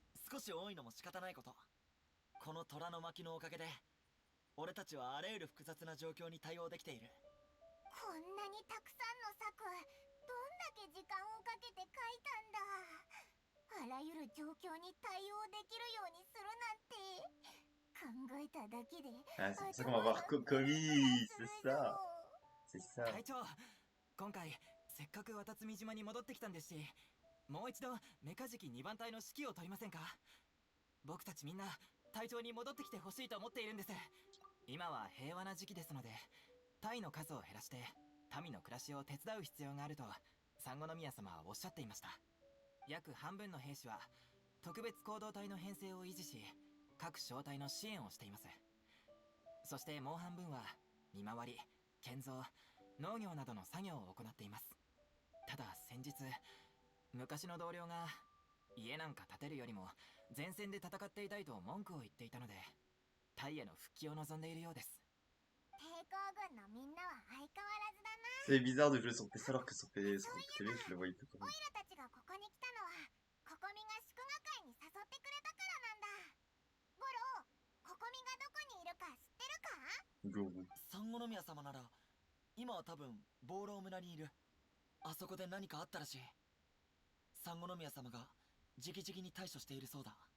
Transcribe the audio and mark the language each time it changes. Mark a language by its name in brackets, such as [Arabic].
[Japanese] 少し多いのも仕方ないこと。この虎の巻のおかげで俺たちはあらゆる複雑な状況に対応できている。こんなにたくさんの策、どんだけ時間をかけて書いたんだ。あらゆる状況に対応できるようにするなんて考えただけで [French] Ah, c'est pour ça qu'on va voir Kokomi, c'est ça. C'est ça. [Japanese] 隊長、今回せっかく渡積島に戻ってきたんですし、もう一度メカジキ2番隊の指揮を取りませんか？僕たちみんな隊長に戻ってきてほしいと思っているんです。今は平和な時期ですので、隊の数を減らして民の暮らしを手伝う必要があると三宮様はおっしゃっていました。約半分の兵士は特別行動隊の編成を維持し、各小隊の支援をしています。そしてもう半分は見回り、建造、農業などの作業を行っています。ただ先日、昔の同僚が家なんか建てるよりも前線で戦っていたいと文句を言っていたので、タイへの復帰を望んでいるようです。抵抗軍のみんなは相変わらずだな。 [French] C'est bizarre de jouer sur PC alors que sur télé, je le voyais plus comme [Japanese] オイラたちがここに来たのはココミが祝賀会に誘ってくれたからなんだ。ゴロ、ココミがどこにいるか知ってるか？ Gorou. 三宮様なら今は多分ボーロー村にいる。あそこで何かあったらしい。三宮様が直々に対処しているそうだ。